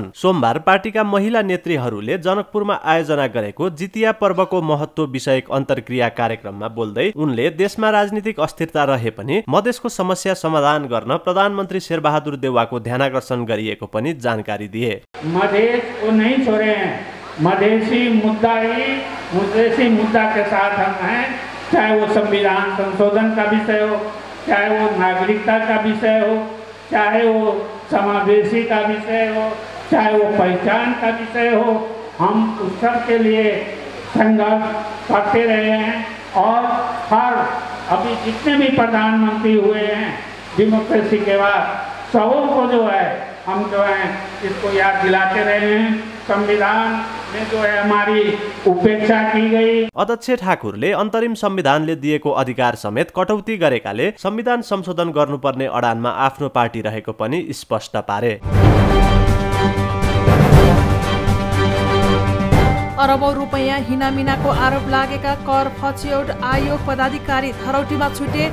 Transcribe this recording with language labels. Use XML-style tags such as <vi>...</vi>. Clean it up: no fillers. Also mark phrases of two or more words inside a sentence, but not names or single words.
<ne>सोमबार पार्टीका महिला नेत्रीहरूले जनकपुरमा आयोजना गरेको जितिया पर्वको महत्व विषयक अन्तर्क्रिया कार्यक्रममा बोल्दै उनले देशमा राजनीतिक अस्थिरता रहे पनि मधेसको समस्या समाधान गर्न प्रधानमन्त्री शेरबहादुर देउवाको ध्यानाकर्षण गरिएको पनि जानकारी दिए।</ne> <hi>मधेस को नहीं छोड़े हैं, मधेसी मुद्दा ही मधेसी मुद्दा के साथ हम हैं, चाहे वो संविधान संशोधन का विषय हो, चाहे वो नागरिकता का विषय हो, चाहे वो समावेशी का विषय हो, चाहे वो पहचान का विषय हो, हम उस सब के लिए संघर्ष करते रहे हैं। और हर अभी जितने भी प्रधानमंत्री हुए हैं डेमोक्रेसी के बाद, सबों को जो है हम जो है इसको याद दिलाते रहे हैं। संविधान में जो है हमारी उपेक्षा की गई।</hi> <ne>अध्यक्ष ठाकुरले अन्तरिम संविधानले दिएको अधिकार समेत कटौती गरेकाले संविधान संशोधन गर्नुपर्ने अडानमा आफ्नो पार्टी रहेको पनि स्पष्ट पारे। अरबौं रुपैयाँ हिनामिनाको आरोप लागेका कर फच्यौट आयोग पदाधिकारी धरौटीमा छुटे।</ne>